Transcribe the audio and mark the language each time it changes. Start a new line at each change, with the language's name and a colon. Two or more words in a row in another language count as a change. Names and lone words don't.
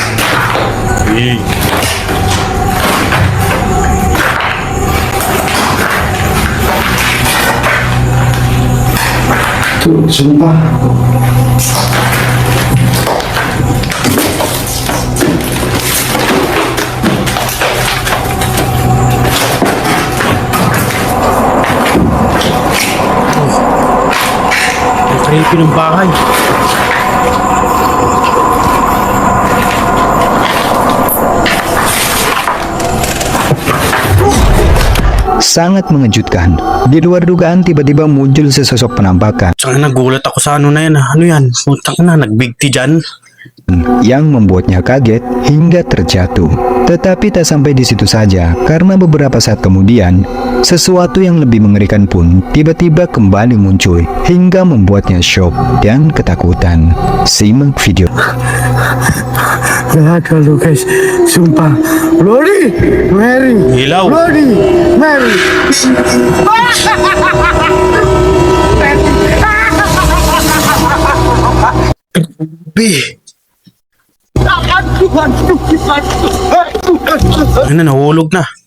Indonesian: Tuh, sumpah.
Filipino: Creepy ng bahay.
Indonesian: Sangat mengejutkan. Di luar dugaan tiba-tiba muncul sesosok penampakan
Filipino: Tsaka nagulat ako sa ano na yan. Ano yan? Putang na, nagbigti dyan.
Indonesian: yang membuatnya kaget hingga terjatuh. Tetapi tak sampai di situ saja, karena beberapa saat kemudian, sesuatu yang lebih mengerikan pun tiba-tiba kembali muncul hingga membuatnya shock dan ketakutan. Simak video. Gak ada lu guys, sumpah.
Filipino: Bloody Mary, Hilaw. Bloody Mary. Ano na, nahulog na.